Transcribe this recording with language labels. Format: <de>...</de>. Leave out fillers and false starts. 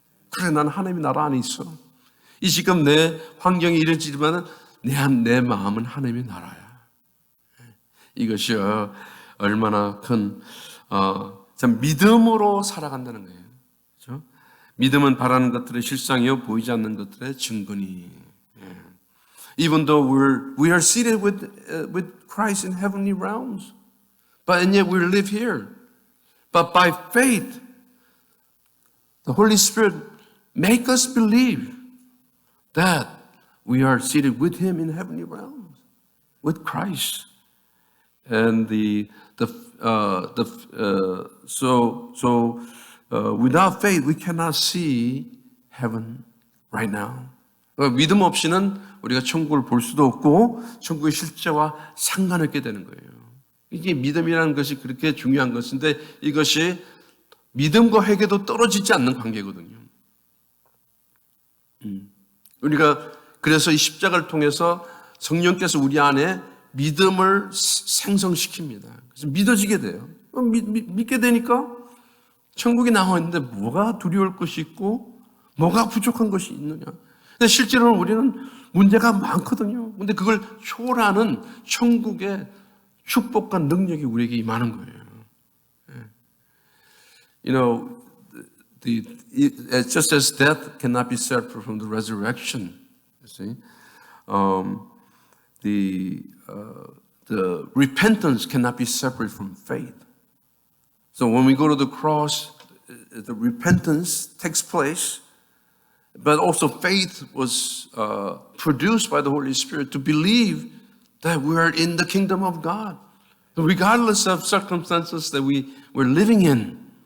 <ko>그래, 나는 하나님의 나라 안에 있어. 이 지금 내 환경이 이래지만은 내 마음은 하나님의 나라야. 이것이 얼마나 큰 참 믿음으로 살아간다는 거예요. 그렇죠? 믿음은 바라는 것들의 실상이요 보이지 않는 것들의 증거니.</ko> <en>Even though we are seated with Christ in heavenly realms, and yet we live here. But by faith, the Holy Spirit make us believe that we are seated with Him in heavenly realms, with Christ. And without faith, we cannot see heaven right now.</en> <ko>믿음 없이는 우리가 천국을 볼 수도 없고 천국의 실제와 상관없게 되는 거예요. 이게 믿음이라는 것이 그렇게 중요한 것인데 이것이 믿음과 회개도 떨어지지 않는 관계거든요. 우리가 그래서 이 십자가를 통해서 성령께서 우리 안에 믿음을 생성시킵니다. 그래서 믿어지게 돼요. 믿게 되니까 천국에 나와 있는데 뭐가 두려울 것이 있고 뭐가 부족한 것이 있느냐. 근데 실제로는 우리는 문제가 많거든요. 근데 그걸 초월하는 천국의 축복과 능력이 우리에게 임하는 거예요.</ko> <en>You know, just as death cannot be separate from the resurrection, you see, the repentance cannot be separate from faith. So when we go to the cross, the repentance takes place, but also faith was produced by the Holy Spirit to believe that we are in the kingdom of God, regardless of circumstances that we're living in.</en>